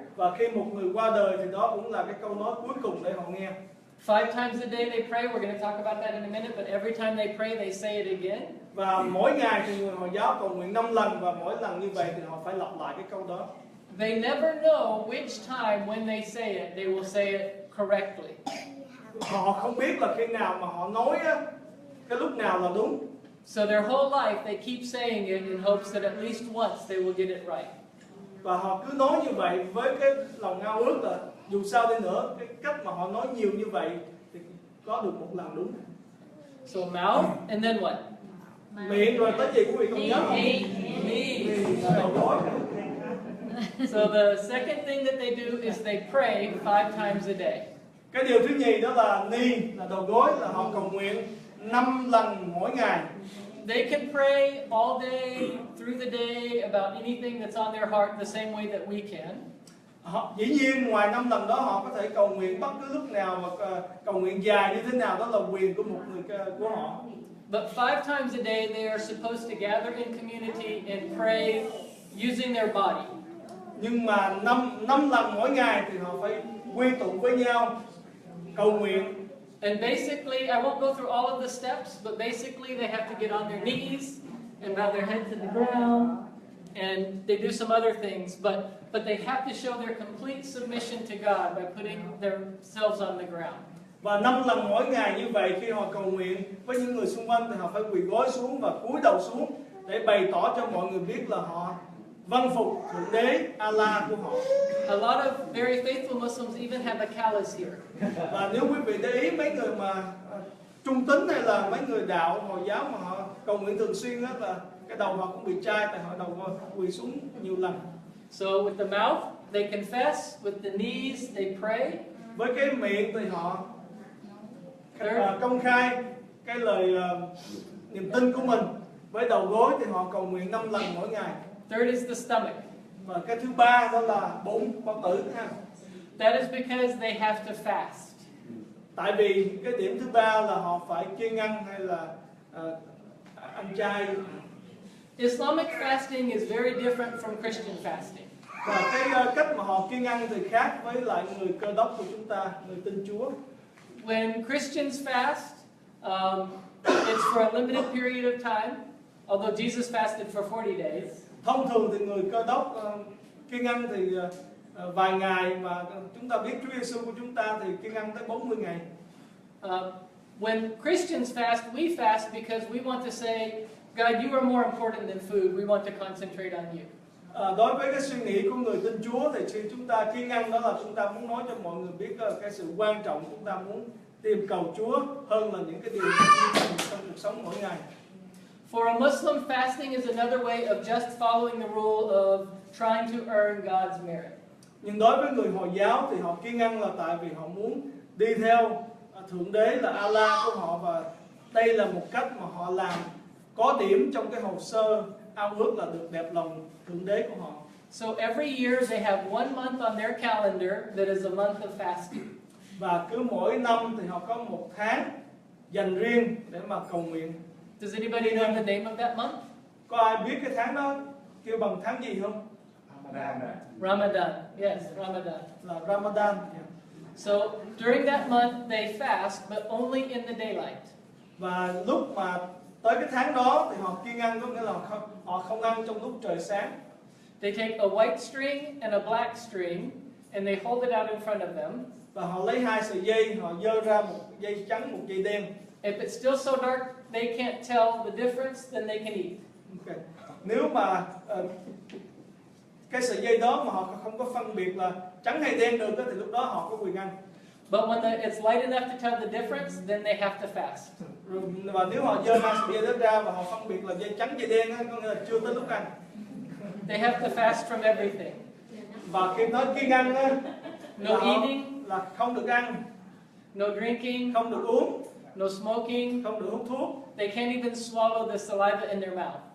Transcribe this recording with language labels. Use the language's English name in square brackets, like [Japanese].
[Vietnamese] Và khi một người qua đời thì đó cũng là cái câu nói cuối cùng để họ nghe. [English] 5 times a day they pray. We're going to talk about that in a minute, but every time they pray, they say it again. [Vietnamese] Và mỗi ngày thì người Hồi giáo cầu nguyện 5 lần, và mỗi lần như vậy thì họ phải lặp lại cái câu đó. [English] They never know which time when they say it, they will say it correctly. [Vietnamese] Họ không biết là khi nào mà họ nói á, cái lúc nào là đúng. [English] So their whole life they keep saying it in hopes that at least once they will get it right. [Vietnamese] Và họ cứ nói như vậy với cái lòng ao ước là dù sao đi nữa, cái cách mà họ nói nhiều như vậy thì có được một lần đúng. [English] So mouth, and then what? [Vietnamese] Miệng rồi tới gì quý vị còn nhớ không? [English] Knees. [Vietnamese] Là đầu gối. [English] So the second thing that they do is they pray 5 times a day. [Vietnamese] Cái điều thứ nhì đó là ni, là đầu gối, là họ cầu nguyện 5 lần mỗi ngày. [English] They can pray all day, through the day, about anything that's on their heart the same way that we can. [Vietnamese] Dĩ nhiên ngoài 5 lần đó họ có thể cầu nguyện bất cứ lúc nào, hoặc cầu nguyện dài như thế nào, đó là quyền của một người của họ. [English] But 5 times a day they are supposed to gather in community and pray using their body. [Vietnamese] Nhưng mà 5 lần mỗi ngày thì họ phải quy tụ với nhau cầu nguyện. [English] And basically, I won't go through all of the steps, but basically they have to get on their knees and bow their head to the ground, and they do some other things, but they have to show their complete submission to God by putting themselves on the ground. [Vietnamese] Và 5 lần mỗi ngày như vậy, khi họ cầu nguyện với những người xung quanh thì họ phải quỳ gối xuống và cúi đầu xuống để bày tỏ cho mọi người biết là họ vâng phục Thượng Đế Allah của họ. [English] A lot of very faithful Muslims even have a callus here. [Vietnamese] Và nếu quý vị để ý, mấy người mà trung tín hay là mấy người đạo Hồi giáo mà họ cầu nguyện thường xuyên, đó là cái đầu họ cũng bị chai, tại họ đầu quỳ xuống nhiều lần. [English] So with the mouth, they confess. With the knees, they pray. [Vietnamese] Với cái miệng thì họ công khai cái lời niềm tin của mình. Với đầu gối thì họ cầu nguyện 5 lần mỗi ngày. [English] Third is the stomach. [Vietnamese] Và cái thứ ba đó là bụng, bao tử ha. [English] That is because they have to fast. [Vietnamese] Tại vì cái điểm thứ ba là họ phải kiêng ăn hay là ăn chay. [English] Islamic fasting is very different from Christian fasting. [Vietnamese] Và cái cách mà họ kiêng ăn thì khác với lại người Cơ đốc của chúng ta, người tin Chúa. [English] When Christians fast, it's for a limited period of time, although Jesus fasted for 40 days. [Vietnamese] Thông thường thì người Cơ đốc kiêng ăn thì vài ngày, mà chúng ta biết Chúa Giêsu của chúng ta thì kiêng ăn tới 40 ngày. [English] When Christians fast, we fast because we want to say, God, you are more important than food. We want to concentrate on you. [Vietnamese] Đối với cái suy nghĩ của người tin Chúa thì khi chúng ta kiêng ăn, đó là chúng ta muốn nói cho mọi người biết cái sự quan trọng, chúng ta muốn tìm cầu Chúa hơn là những cái điều trong cuộc sống mỗi ngày. [English] For a Muslim, fasting is another way of just following the rule of trying to earn God's merit. [Vietnamese] Nhưng đối với người Hồi giáo thì họ kiêng ăn là tại vì họ muốn đi theo Thượng Đế là Allah của họ, và đây là một cách mà họ làm có điểm trong cái hồ sơ ao ước là được đẹp lòng Thượng Đế của họ. [English] So every year they have 1 month on their calendar that is a month of fasting. [Vietnamese] Và cứ mỗi năm thì họ có một tháng dành riêng để mà cầu nguyện. [English] Does anybody know the name of that month? [Vietnamese] Có ai biết cái tháng đó kêu bằng tháng gì không? [English] Ramadan. Yes, Ramadan. [Vietnamese] Là Ramadan. [English] So during that month they fast, but only in the daylight. [Vietnamese] Và lúc mà tới cái tháng đó thì họ kiêng ăn, có nghĩa là họ không ăn trong lúc trời sáng. [English] They take a white string and a black string and they hold it out in front of them. [Vietnamese] Và họ lấy 2 sợi dây, họ giơ ra một dây trắng, một dây đen. [English] If it's still so dark they can't tell the difference, then they can eat. Okay. [Vietnamese] Nếu mà cái sợi dây đó mà họ không có phân biệt là trắng hay đen được thì lúc đó họ có quyền ăn. [English] But when it's light enough to tell the difference, then they have to fast. [Vietnamese] Và nếu họ giơ 2 sợi dây đó ra và họ phân biệt là dây trắng dây đen, có nghĩa là chưa tới lúc ăn. [English] They have to fast from everything. [Vietnamese] Và khi nói kiêng ăn [English] No eating, [Vietnamese] là không được ăn, [English] no drinking, [Vietnamese] không được uống, [English] no smoking. [Vietnamese] không được hút thuốc, [English] They can't even swallow the saliva in their mouth.